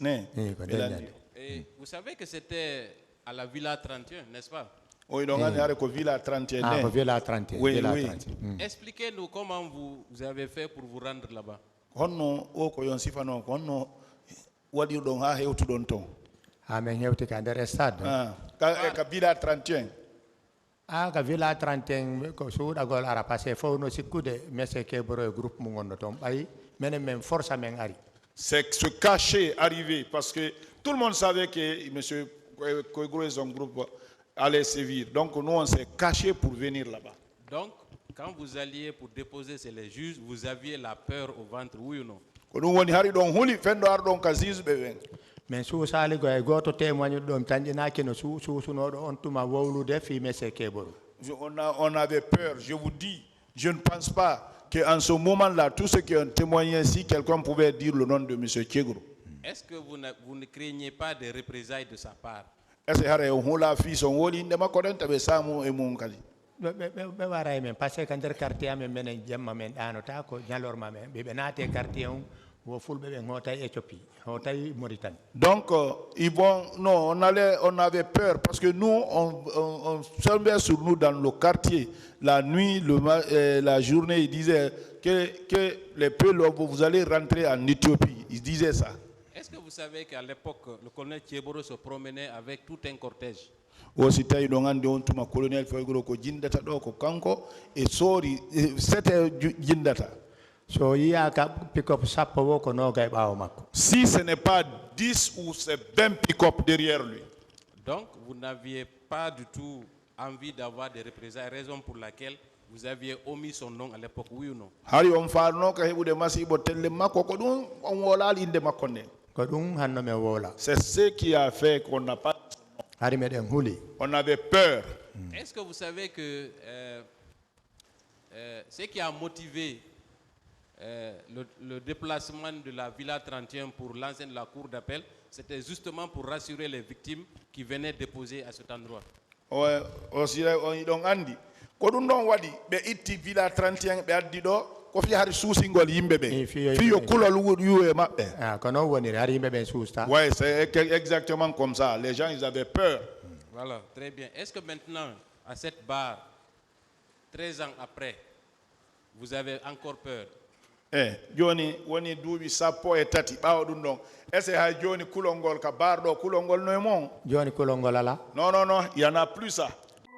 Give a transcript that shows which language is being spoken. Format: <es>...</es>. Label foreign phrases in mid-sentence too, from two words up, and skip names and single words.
<fr>Et vous savez que c'était à la Villa 31, n'est-ce pas? Oui, donc Villa 31. Ah, Villa 31. Oui, Villa oui. 31. Expliquez-nous comment vous avez fait pour vous rendre là-bas. Ah, mais il y a des stades. Villa 31.</fr> <ff>Ah, ka Villa 31, ko suuda gol ara passé fo no sikkude M. Keboro e groupe mu ngondo ton bayi menen men force men ari.</ff> <fr>C'est se cacher, arriver, parce que tout le monde savait que M. Kegoro et son groupe allaient sévir. Donc nous, on s'est caché pour venir là-bas. Donc, quand vous alliez pour déposer chez les juges, vous aviez la peur au ventre, oui ou non?</fr> <ff>Mais sous sali go e goto témoigne dom tandinaki no suusunoɗo on tuma wowlude fi M. Keboro.</ff> <fr>On avait peur, je vous dis, je ne pense pas qu'en ce moment-là, tous ceux qui ont témoigné ici, quelqu'un pouvait dire le nom de M. Kegoro. Est-ce que vous ne craignez pas des représailles de sa part?</fr> <ff>Be waray men parce que nder quartier amen menen jemma men ɗanota ko ñalorma men ɓe naate quartier on wo fulɓe ɓe hotay Éthiopie hotay Mauritanie.</ff> <fr>Donc ils vont, non, on avait peur parce que nous on tombait sur nous dans le quartier la nuit, la journée, ils disaient que les peuples, vous allez rentrer en Éthiopie, ils disaient ça. Est-ce que vous savez qu'à l'époque le colonel Keboro se promenait avec tout un cortège? C'était colonel</fr> <ff>Kegoro ko jindata do ko kanko e sori c'était jindata. So yiya ka pick-up sappo wo ko nogay ɓaawo makko.</ff> <fr>Si ce n'est pas 10 ou c'est 20 pick-up derrière lui. Donc vous n'aviez pas du tout envie d'avoir des représailles, raison pour laquelle vous aviez omis son nom à l'époque, oui ou non?</fr> <ff>Hari on farno ka hebude masibo telle makko ko dum on wolal inde makko ne. Ko ɗum hanno men wola.</ff> <fr>C'est ce qui a fait qu'on n'a pas. On avait peur. Est-ce que vous savez que ce qui a motivé le déplacement de la Villa 31 pour lancer la cour d'appel, c'était justement pour rassurer les victimes qui venaient déposer à cet endroit? Ouais, aussi on donc andi.</fr> <ff>Ko dum don wadi be itti Villa 31 be addi do ko fi har suusingol yimbe be fiyo kulol yuwe mabbe. Ah, kono woni har yimbe be suusta.</ff> <fr>Ouais, c'est exactement comme ça. Les gens, ils avaient peur. Voilà, très bien. Est-ce que maintenant, à cette barre, 13 ans après, vous avez encore peur?</fr> <ff>Joni woni duubi sappo e tati ɓaawo ɗum ɗon est-ce ha joni kulongol ka barɗo kulongol noy mon joni kulongol ala?</ff> <fr>Non, il y en a plus ça.</fr>